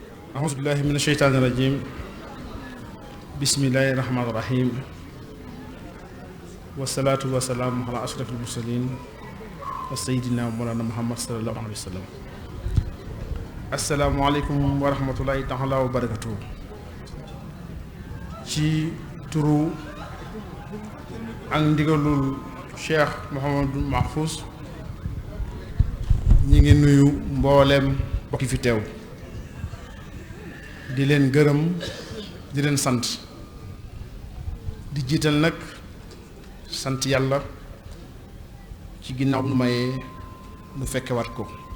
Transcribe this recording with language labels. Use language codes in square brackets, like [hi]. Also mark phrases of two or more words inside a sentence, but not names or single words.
[ar] أعوذ بالله من الشيطان الرجيم بسم الله الرحمن الرحيم والصلاة والسلام على أشرف المرسلين سيدنا مولانا محمد صلى الله عليه وسلم. السلام عليكم ورحمة الله تعالى وبركاته. [wo] ci turu ak ndigalul Cheikh Mouhamadou Mahfous ñi ngi nuyu mbooleem bokki fi teew di leen gërëm di leen sant di jiital nag sant yàlla ci ginnaaw nu mayee nu fekkewaat ko